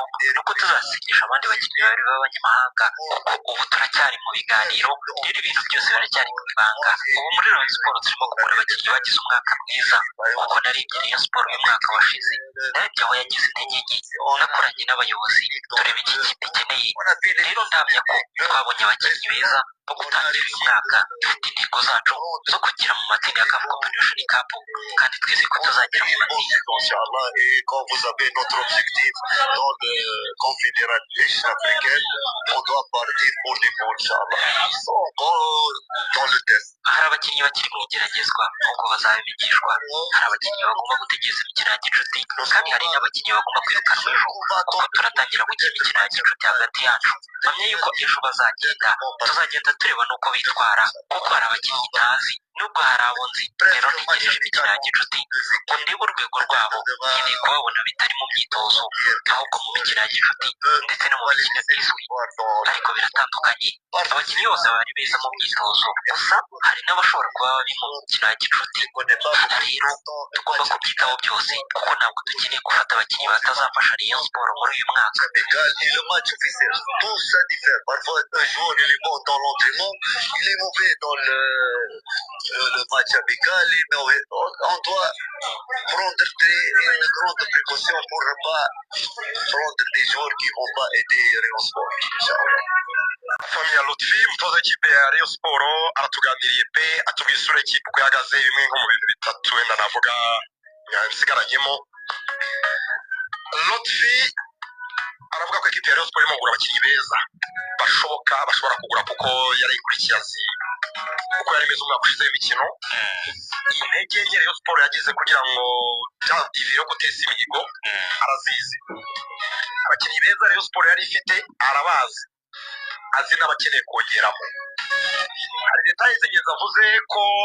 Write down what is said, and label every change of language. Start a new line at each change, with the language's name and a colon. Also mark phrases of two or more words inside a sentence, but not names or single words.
Kinyarwanda: ni uko tuzasinyisha abandi bakinnyi babiri b'abanyamahanga kuko ubu turacyari mu biganiro rero ibintu byose biracyari mu ibanga ubu muri Rayon Sports turimo kugura abakinnyi bagize umwaka mwiza kuko narebye Rayon Sports y'umwaka washize narebye aho yagize intege nke nakoranye n'abayobozi tureba iki kipe ikeneye rero ndamya ko twabonye abakinnyi beza bo gutangira uyu mwaka dufite intego zacu zo kugera mu matsinda ya CAF Confederation Cup kandi twizeye ko tuzagera mu matsinda
French: et quand vous avez notre objectif dans le Confédération africaine, on doit partir pour du bon, Inch'Allah. Dans le test.
Kinyarwanda: hari abakinnyi bakiri mu igeragezwa nk'uko bazabigishwa hari abakinnyi bagomba gutegereza imikino ya gicuti kandi hari n'abakinnyi bagomba kwirukanwa ejo kuko turatangira gukina imikino ya gicuti hagati yacu mpamya yuko ejo bazagenda tuzagenda tureba n'uko bitwara kuko hari abakinnyi ntazi nubwo hari abo nzi rero ntegereje imikino ya gicuti ngo ndebe urwego rwabo nkeneye kubabona bitari mu myitozo ahubwo mu mikino ya gicuti ndetse no mu mikino izwi ariko biratandukanye abakinnyi bose bari beza mu myitozo gusa hari n'abashobora kuba babi mu mikino ya gicuti rero tugomba kubyitaho byose kuko ntabwo dukeneye gufata abakinnyi batazafasha Rayon Sports muri uyu mwaka
French: Le match officiel, tout ça diffère. Parfois, un joueur il est bon dans l'entraînement, il est mauvais dans le match amical. On doit prendre une grande précaution pour ne pas prendre des joueurs qui ne vont pas aider Rayon Sports.
Kinyarwanda: Famille Lutfi umutoza w'ikipe ya Rayon Sports aratuganiriye pe atubwira isura y'ikipe uko ihagaze bimwe nko mu bintu bitatu wenda navuga nsigaranyemo. Lutfi aravuga ko ikipe ya Rayon Sports irimo kugura abakinnyi beza bashoboka bashobora kugura kuko yarayikurikiye azi uko yari imeze umwaka ushize w'imikino intege nke Rayon Sports yagize kugira ngo ivi yo guteza imihigo arazizi abakinnyi beza Rayon Sports yari ifite arabazi azi n'abakeneye kongeramo hari detaye z'ingenzi avuze ko